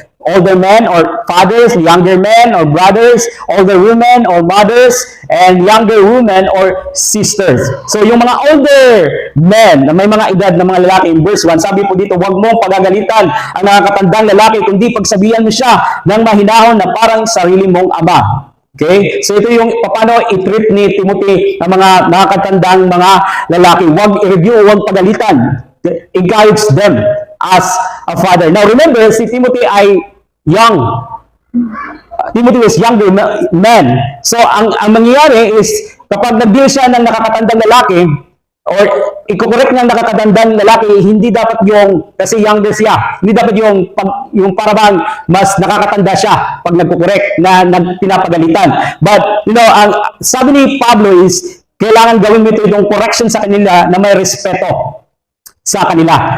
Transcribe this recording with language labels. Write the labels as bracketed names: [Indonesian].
[English] Older men or fathers, younger men or brothers, older women or mothers, and younger women or sisters. [Filipino] So, yung mga older men na may mga edad na mga lalaki, in verse 1, sabi po dito, huwag mong pagagalitan ang nakakatandang lalaki, kundi pagsabihan mo siya ng mahinahon na parang sarili mong ama. Okay? So, ito yung paano i-treat ni Timothy ang mga nakakatandang mga lalaki. Huwag i-review, huwag pagalitan. [English] Encourage them as a father. Now, remember, [Filipino] si Timothy ay young. [English] Timothy was younger man. [Filipino] So, ang mangyayari is, kapag nag-deal siya ng nakakatandang lalaki, or i-correct ng nakakatandang lalaki, hindi dapat yung, kasi younger siya, hindi dapat yung parang mas nakakatanda siya pag nagkukorek na pinapagalitan. But, ang sabi ni Pablo is, kailangan gawin mo itong correction sa kanila na may respeto sa kanila.